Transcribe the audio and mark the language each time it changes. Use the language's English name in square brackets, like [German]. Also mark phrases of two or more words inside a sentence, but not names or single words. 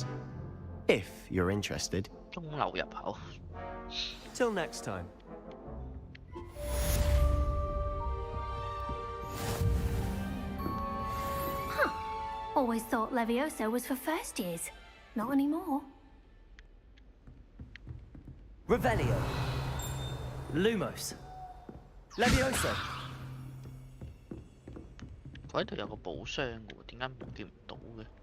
[English] If you're interested. Till next time. Huh. Always thought Levioso was for first years. Not anymore. Revelio. Lumos. Levioso. [Cantonese] 佢喺度有個寶箱嘅喎，點解冇見唔到嘅